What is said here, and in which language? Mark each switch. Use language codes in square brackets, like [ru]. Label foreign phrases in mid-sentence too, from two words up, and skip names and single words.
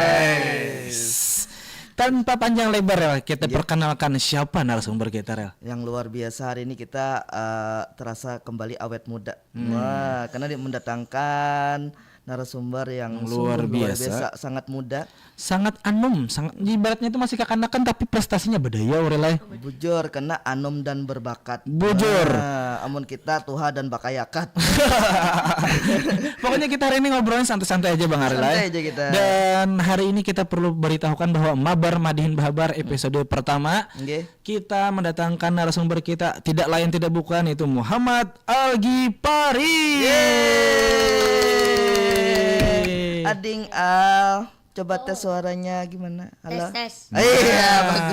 [id] Tanpa panjang lebar ya, kita perkenalkan siapa narasumber kita Rel. Yang luar biasa hari ini kita terasa kembali awet muda. Wah, karena dia mendatangkan narasumber yang luar biasa, sangat muda, sangat anom, sangat ibaratnya itu masih kekanakan tapi prestasinya beda ya Aurelai. [bjn] Bujur, kena anom dan berbakat. Bujur. amun kita tuha dan bakayakat. [id] Pokoknya kita hari ini ngobrolnya santai-santai aja Bang Aril. Santai aja kita. Dan hari ini kita perlu beritahukan bahwa Mabar Madihin Bahabar episode pertama Nggih. kita mendatangkan narasumber kita tidak lain tidak bukan itu Muhammad Al-Ghifari. Ading Al, coba tes suaranya gimana? Halo. Tes. Iya, bagus.